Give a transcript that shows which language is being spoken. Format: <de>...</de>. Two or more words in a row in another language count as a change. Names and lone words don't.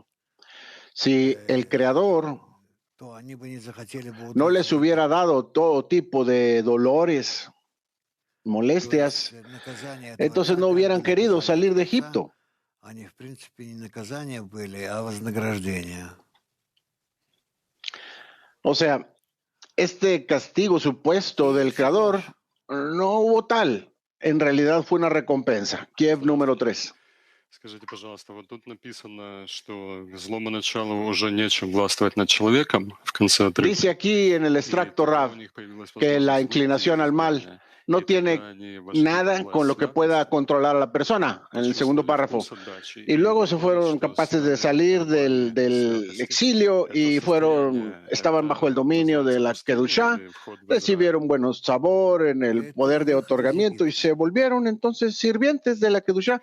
<es>Si el Creador no les hubiera dado todo tipo de dolores, molestias, entonces no hubieran querido salir de Egipto. O sea, este castigo supuesto del Creador no hubo tal. En realidad fue una recompensa. Kiev número 3.</es> <ru>Скажите, пожалуйста, вот тут написано, что злому началу уже нечем властвовать над человеком в конце отрывка.</ru> <es>Dice aquí en el extracto Rav que la inclinación al mal no tiene nada con lo que pueda controlar a la persona, en el segundo párrafo. Y luego se fueron capaces de salir del exilio y estaban bajo el dominio de la Kedushá, recibieron buenos sabor en el poder de otorgamiento y se volvieron entonces sirvientes de la Kedushá.</es>